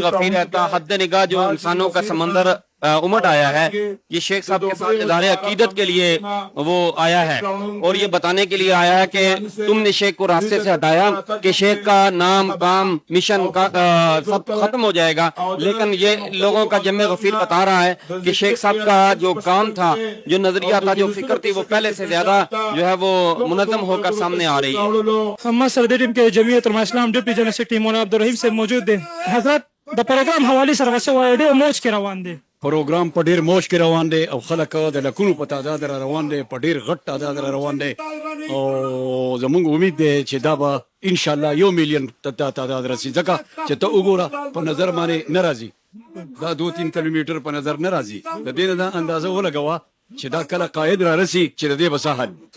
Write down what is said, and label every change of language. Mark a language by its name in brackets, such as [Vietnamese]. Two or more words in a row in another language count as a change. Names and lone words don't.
[Urdu] غفیر ہے تا حد نگاہ جو انسانوں کا سمندر امٹ آیا ہے یہ شیخ صاحب کے ساتھ ادارے عقیدت کے لیے وہ آیا ہے اور یہ بتانے کے لیے آیا ہے کہ تم نے شیخ کو راستے سے ہٹایا کہ شیخ کا نام کام مشن کا سب ختم ہو جائے گا لیکن یہ لوگوں کا جمع غفیر بتا رہا ہے کہ شیخ صاحب کا جو کام تھا جو نظریہ تھا جو فکر تھی وہ پہلے سے زیادہ جو ہے وہ منظم ہو کر سامنے آ رہی ہے ہم صدر ٹیم کے جمعیت علماء اسلام [English] deputy general secretary [Urdu] مولانا عبدالرحیم سے موجود ہیں حضرت [Pashto] د پروګرام حواله سره وسه وای ډېر موج کې روان دي پروګرام په ډېر موج کې روان دی او خلک د لکونو په تعداد را روان دی په ډېر غټ تعداد را روان دی او زموږ امید دی چې دا به [Arabic] ان شاء الله [Pashto] 1 میلیون تعداد رسي ځکه چې ته وګوره په نظر باندې نه راځي دا 2-3 کیلومتر په نظر نه راځي د دې نه اندازه ولګوه چې دا کله قائد را رسي چې د دې بساحت